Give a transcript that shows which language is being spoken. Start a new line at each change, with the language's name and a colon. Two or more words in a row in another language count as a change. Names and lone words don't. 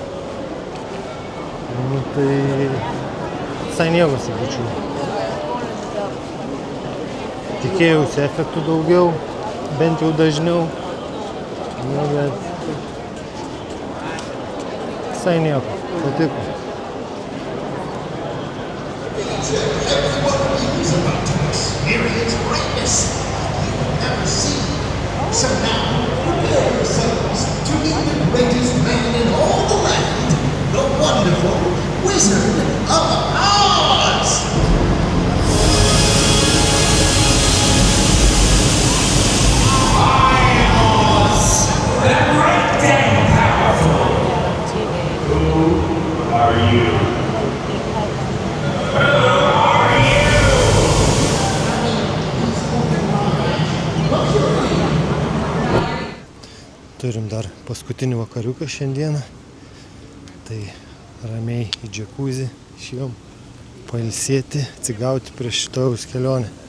Lithuanian: Nu tai visai nieko, sakyčiau. Tikėjausi efektų daugiau, bent jau dažniau. Nu, bet visai nieko, patiko.
English: Experience greatness you've never seen. So now, prepare yourselves to meet the greatest man in all the land, the wonderful Wizard of Oz! I am Oz, the great and powerful. Who are you?
Lithuanian: Turim dar paskutinį vakariuką šiandieną. Tai ramiai į džekuzį išėjom pailsėti, atsigauti prieš šitojaus kelionę.